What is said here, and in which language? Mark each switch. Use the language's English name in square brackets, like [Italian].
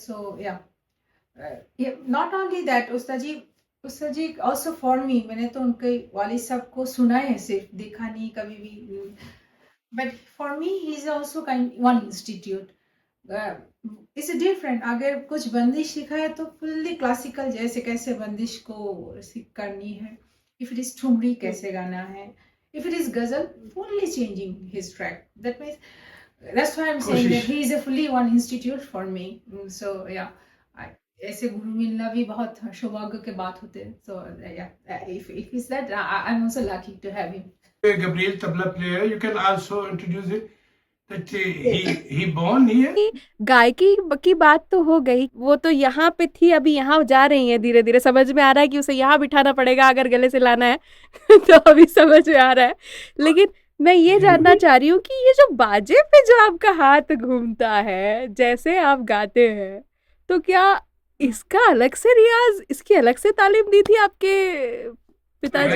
[English] so yeah not only that, [Hindi] Ustad ji also for मी, मैंने तो उनके वालिद साहब को सुना है, सिर्फ देखा नहीं कभी भी, [English] But for me he is also kind one institute. It's different, [Hindi] अगर कुछ बंदिश सीखा है तो फुल्ली क्लासिकल, जैसे कैसे बंदिश को सीख करनी है, इफ इट इज ठुमरी कैसे गाना है, [English] if it is ghazal, fully changing his track. That means that's why I'm saying that he is a fully one institute for me. So yeah, [Hindi] ऐसे गुरु मिलना भी बहुत सौभाग्य के बात होते हैं। [English] So yeah, if it's that, I'm also lucky to have him. Gabriel tabla player, you can also introduce it. That he born here. [Hindi] गायकी की बात तो हो गई, वो तो यहाँ पे थी, अभी यहाँ जा रही है, धीरे धीरे समझ में आ रहा है कि उसे यहाँ बिठाना पड़ेगा अगर गले से लाना है तो अभी समझ में आ रहा है। लेकिन मैं ये जानना चाह रही हूँ कि ये जो बाजे पे जो आपका हाथ घूमता है, जैसे आप गाते हैं, तो क्या इसका अलग से रियाज, इसकी अलग से तालीम दी थी आपके पिताजी?